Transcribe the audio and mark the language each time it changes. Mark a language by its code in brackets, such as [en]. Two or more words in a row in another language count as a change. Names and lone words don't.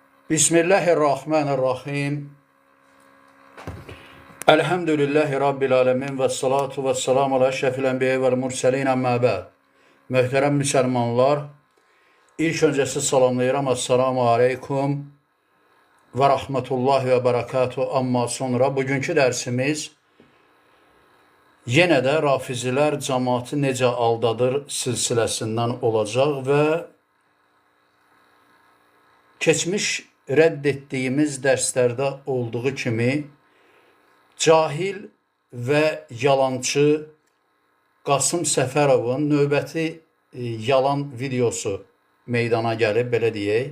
[ar] Bismillahirrahmanirrahim. الحمد لله رب العالمين والصلاة والسلام على أشرف الأنبياء والمرسلين أما بعد. [az] Möhtərəm müsəlmanlar, ilk öncəsi salamlayıram. [ar] السلام عليكم ورحمة الله وبركاته. [az] Amma sonra bugünkü dərsimiz yenə də rafizilər cəmaatı necə aldadır silsiləsindən olacaq və keçmiş rədd etdiyimiz dərslərdə olduğu kimi cahil və yalançı Qasım Səfərovun növbəti yalan videosu meydana gəlib, belə deyək.